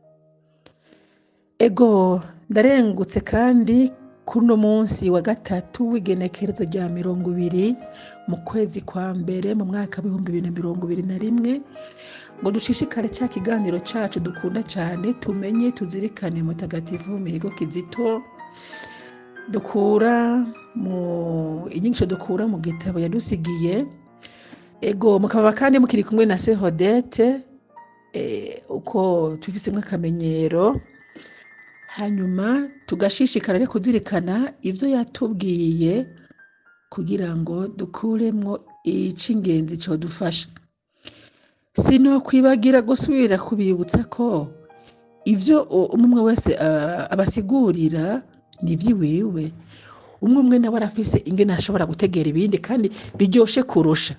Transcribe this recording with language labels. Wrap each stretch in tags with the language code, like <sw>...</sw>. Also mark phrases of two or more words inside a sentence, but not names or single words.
<rn>Ego ndarengutse kandi kuno munsi wa gatatu w'igenekerezo rya 20 mu kwezi kwa mbere mu mwaka wa 2021, ngo dushishikare cya kiganiro cyacu dukunda cyane, tumenye tuzirikane mutagatifu Mihigo Kizito, dukura mu inyigisho dukura mu gitabo yadusigiye. Ego mukaba kandi mukiri kumwe na Sœur Odette, uko tuvisemwe akamenyero, hanyuma tugashishikara rero kuzirikana ivyo yatubwiye kugira ngo dukuremwo icingenzi cyo dufasha. Sino kwibagira gusubira kubibutsa ko ivyo umwe wese abasigurira ni vyiwiwe, umwe nawe arafise ingene ashobora gutegera ibindi kandi biryoshe kurusha.</rn>